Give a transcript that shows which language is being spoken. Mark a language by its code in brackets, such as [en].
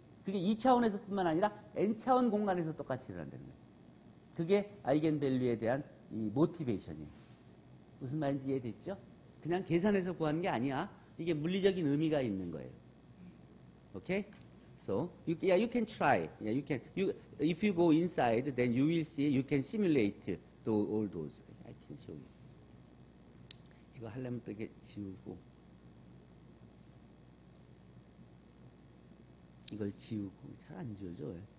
[ko] 그게 2차원에서 뿐만 아니라 N차원 공간에서 똑같이 일어난다는 거야. 그게 아이겐밸류에 대한 이 모티베이션이에요. 무슨 말인지 이해됐죠? 그냥 계산해서 구하는 게 아니야. 이게 물리적인 의미가 있는 거예요. 오케이? [en] So you can try. Yeah, you can. If you go inside, then you will see. You can simulate all those. I can show you. [ko] 이거 하려면 또 이게 지우고 이걸 지우고 잘 안 지워져.